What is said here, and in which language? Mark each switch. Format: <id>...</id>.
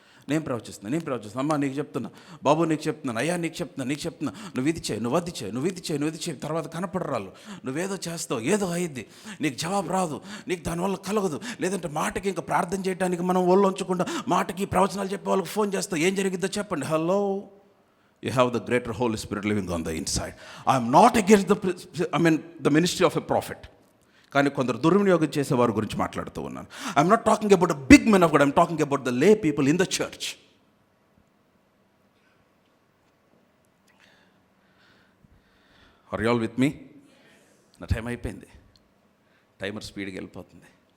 <te>నేను ప్రవచిస్తున్నా, అమ్మ నీకు చెప్తున్నా, బాబు నీకు చెప్తున్నాను, అయ్యా నీకు చెప్తున్నా, నువ్వు ఇది చేయి, నువ్వు ఇది చేయి, తర్వాత కనపడరాళ్ళు, నువ్వేదో చేస్తావు, ఏదో అయ్యిద్ది, నీకు జవాబు రాదు, నీకు దానివల్ల కలగదు. లేదంటే మాటకి ఇంకా ప్రార్థన చేయడానికి మనం ఒళ్ళు ఉంచకుండా మాటకి ప్రవచనాలు చెప్పే వాళ్ళకి ఫోన్ చేస్తావు, ఏం జరిగిద్దో చెప్పండి.</te> <en>Hello, you have the greater Holy Spirit living on the inside. I am not against the ministry of a prophet.</en> <te>కానీ కొందరు దుర్వినియోగం చేసే వారి గురించి మాట్లాడుతూ ఉన్నాను.</te> <en>I'm not talking about the big men of God, I'm talking about the lay people in the church. Are you all with me?</en> <te>నా టైం అయిపోయింది, టైమర్ స్పీడ్గా వెళ్ళిపోతుంది.</te>